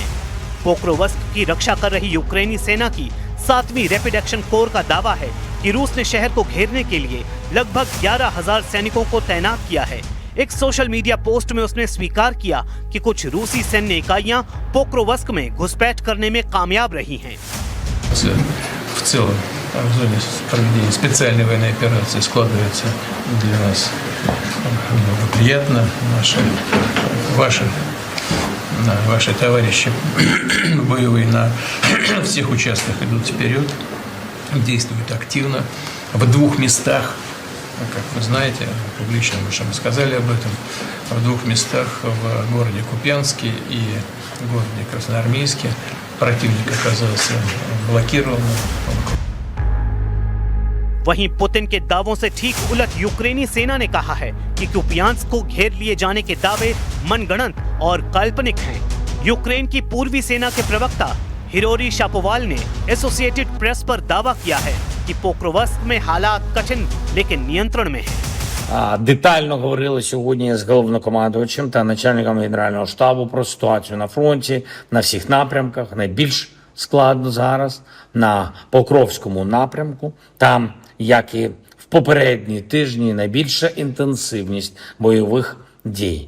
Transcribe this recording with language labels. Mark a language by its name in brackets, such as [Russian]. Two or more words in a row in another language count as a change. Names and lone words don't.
[Hindi] पोक्रोवस्क की रक्षा कर रही यूक्रेनी सेना की 7वीं रैपिड एक्शन कोर का दावा है कि रूस ने शहर को घेरने के लिए लगभग 11,000 सैनिकों को तैनात किया है। एक सोशल मीडिया पोस्ट में उसने स्वीकार किया कि कुछ रूसी सैन्य इकाइयां पोक्रोवस्क में घुसपैठ करने में कामयाब रही हैं। [Russian] В целом, в зоне проведения специальной военной операции складывается для нас благоприятно. Ваши товарищи боевые на всех участках идут вперед, действуют активно. В 2 местах, как вы знаете, публично мы уже рассказали об этом, в 2 местах, в городе Купянске и в городе Красноармейске, противник оказался блокирован. [Hindi] वहीं पुतिन के दावों से ठीक उलट यूक्रेनी सेना ने कहा है कि कुपियांस्क को घेर लिए जाने के दावे मनगढ़ंत और काल्पनिक हैं। यूक्रेन की पूर्वी सेना के प्रवक्ता हिरोरी शापोवाल ने एसोसिएटेड प्रेस पर दावा किया है कि पोक्रोवस्क में हालात कठिन लेकिन नियंत्रण में हैं। [Ukrainian] Детально говорили сьогодні з головнокомандувачем та начальником Генерального штабу про ситуацію на фронті на всіх напрямках. Найбільш складно зараз на Покровському напрямку. Там, як і в попередні тижні, найбільша інтенсивність бойових дій.